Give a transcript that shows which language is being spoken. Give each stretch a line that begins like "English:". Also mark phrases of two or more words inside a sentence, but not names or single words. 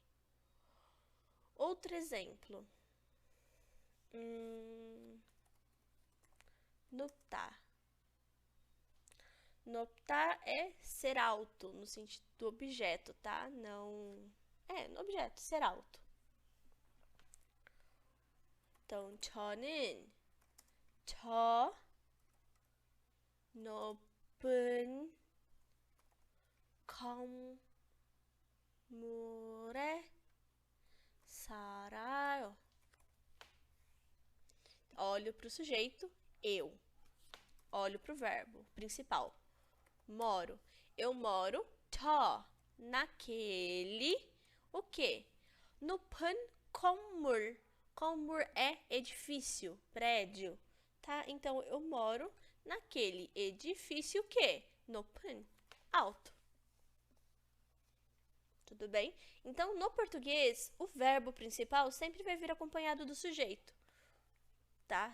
Portuguese: Outro exemplo.
Korean: 높다.
Portuguese: 높다 é ser alto, no sentido do objeto, tá? Não... no objeto, ser alto. Então,
Korean: 저는 저 높은 건물에 살아요.
Portuguese: Olho para o sujeito, eu. Olho para o verbo principal. Moro. Eu moro, 저, naquele, o quê?
Korean: 높은 건물.
Portuguese: 건물 é edifício, prédio, tá? Então, eu moro naquele edifício que? 높은, alto. Tudo bem? Então, no português, o verbo principal sempre vai vir acompanhado do sujeito, tá?